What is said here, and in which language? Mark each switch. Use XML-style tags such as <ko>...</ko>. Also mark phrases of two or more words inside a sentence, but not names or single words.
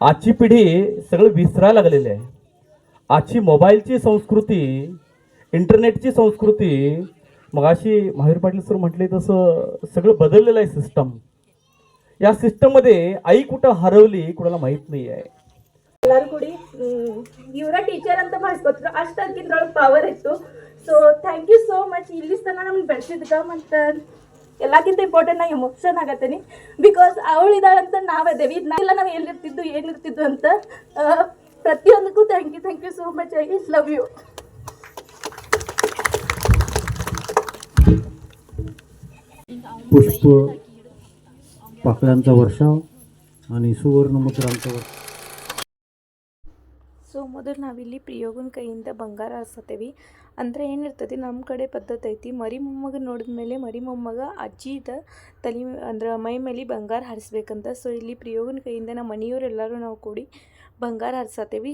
<mr>आजची पिढी सगळं विसरायला लागलेली आहे. आजची मोबाईलची संस्कृती, इंटरनेटची संस्कृती, मग अशी महावीर पाटील सर म्हटले तसं सगळं बदललेलं आहे सिस्टम. या सिस्टममध्ये आई कुठं हरवली कुणाला माहीत नाही आहे.</mr> <kn>ಎಲ್ಲರೂ ಕೂಡಿ ಇವರ ಟೀಚರ್ ಅಂತ ಮಾಡಿಸ್ಕೊತಿದ್ರು ಅಷ್ಟು ಅದಕ್ಕಿಂತೊಳಗೆ ಪವರ್ ಇತ್ತು.</kn> <en>so thank you so much.</en> <kn>ಇಲ್ಲಿ ತನಕ ನಮ್ಗೆ ಬೆಳೆಸಿದ್ಕ ಮತ್ತು ಎಲ್ಲಕ್ಕಿಂತ ಇಂಪಾರ್ಟೆಂಟ್ ನಾನು ಎಮೋಷನ್ ಆಗತ್ತೀನಿ. ಬಿಕಾಸ್ ಅವಳಿದಾಳಂತ ನಾವದೇವಿ, ಇಲ್ಲ ನಾವು ಎಲ್ಲಿರ್ತಿದ್ದು ಏನಿರ್ತಿದ್ದು ಅಂತ.</kn> <en>ಪ್ರತಿಯೊಂದಕ್ಕೂ thank you so much. I love you.</en> <mr>पुष्प पाकळ्यांचा वर्षाव आणि सुवर्णमुद्रांचा वर्षाव.</mr> <kn>ಸೊ ಮೊದಲು ನಾವಿಲ್ಲಿ ಪ್ರಿಯೋಗನ ಕೈಯಿಂದ ಬಂಗಾರ ಹರಿಸತ್ತೇವೆ. ಅಂದರೆ ಏನಿರ್ತೈತಿ, ನಮ್ಮ ಕಡೆ ಪದ್ಧತಿ ಐತಿ, ಮರಿ ಮೊಮ್ಮಗ ನೋಡಿದ ಮೇಲೆ ಮರಿ ಮೊಮ್ಮಗ ಅಜ್ಜಿದ ತಲೆ ಅಂದ್ರೆ ಮೈ ಮೇಲೆ ಬಂಗಾರ ಹರಿಸ್ಬೇಕಂತ. ಸೊ ಇಲ್ಲಿ ಪ್ರಿಯೋಗನ ಕೈಯಿಂದ ನಮ್ಮ ಮನೆಯವರೆಲ್ಲರೂ ನಾವು ಕೂಡಿ ಬಂಗಾರ ಹರಿಸತ್ತೇವೆ.</kn>